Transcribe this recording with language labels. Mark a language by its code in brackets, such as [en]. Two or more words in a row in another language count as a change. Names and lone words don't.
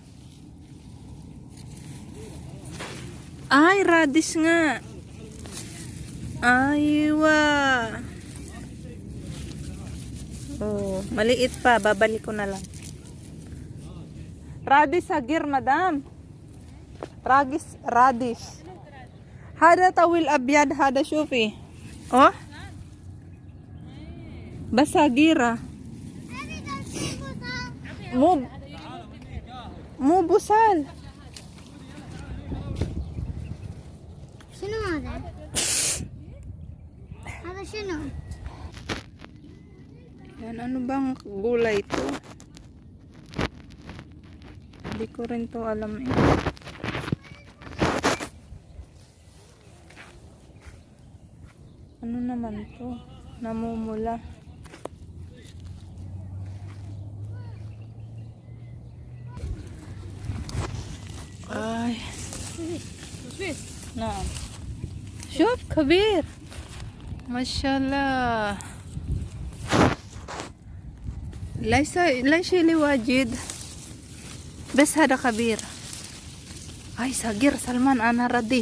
[tl] Ay, radish nga. Aywa. Oh, maliit pa. Babalik ko na lang. [en] Radish sagir, madam. Radish. [ar] هذا طويل أبيض، هذا شوفي. Oh? Basagira. مو بوصال. شنو هذا؟ هذا شنو؟ [tl] Yan, ano bang gulay ito? Hindi ko rin to alam eh. Ano naman to? Namumula. Ay. [ar] نعم. شوف كبير ما شاء الله. ليش اللي واجد بس هذا كبير. هاي صغير سلمان انا ردي.